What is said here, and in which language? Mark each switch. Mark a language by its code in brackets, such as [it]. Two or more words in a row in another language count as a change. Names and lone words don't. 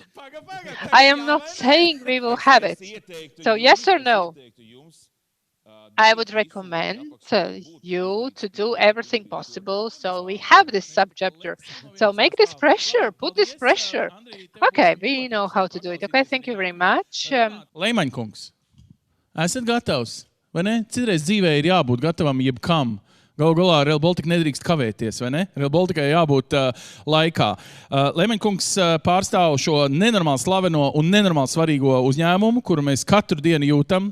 [en] I am not saying we will have it. So yes or no? I would recommend you to do everything possible so we have this subchapter. So make this pressure, put this pressure. Okay, we know how to do it. Okay, thank you very much. [lv] Leimaņkungs, esat gatavs? Vai ne? Citreiz dzīvē ir jābūt gatavam jebkam. Galu galā Rail Baltica nedrīkst kavēties, vai ne? Rail Balticai jābūt laikā. Leimaņkungs pārstāv šo nenormāli slaveno un nenormāli svarīgo uzņēmumu, kuru mēs katru dienu jūtam.